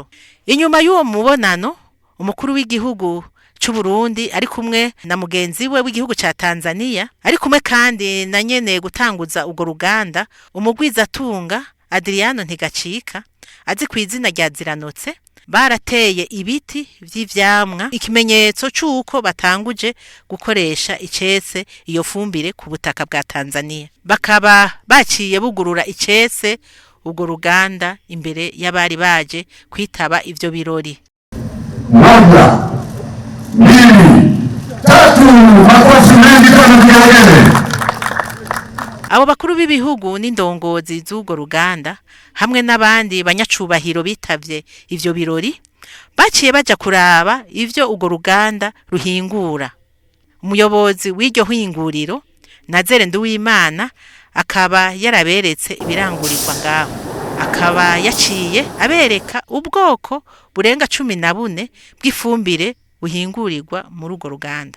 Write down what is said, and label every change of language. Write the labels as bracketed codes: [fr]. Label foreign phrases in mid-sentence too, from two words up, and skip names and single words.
[rn] Inyuma y'uwo mubonano, umukuru w'igihugu c'u Burundi ari kumwe na mugenzi we w'igihugu ca Tanzania, ari kumwe kandi na nyene gutanguza ugo ruganda umugwizatunga Adriano Ntigacika azi kw'izina rya Ziranotse, barateye ibiti vy'ivyamwa, ikimenyetso c'uko batanguje gukoresha icese iyo fumbire ku butaka bwa Tanzania. Bakaba baciye bugurura icese ugo ruganda imbere y'abari baje kwitaba ivyo birori. [sw] Makofi mengi sana kiongele. [rn] Abo bakuru b'ibihugu n'indongozi z'ugo ruganda hamwe n'abandi banyacubahiro bitavye ivyo birori baciye baja kuraba ivyo ugo ruganda ruhingura. Umuyobozi w'iryo hinguriro Nazere Nduwimana akaba yaraberetse ibirangurirwa ngaho, akaba yaciye abereka ubwoko burenga 14 bw'ifumbire buhingurirwa muri ugo ruganda.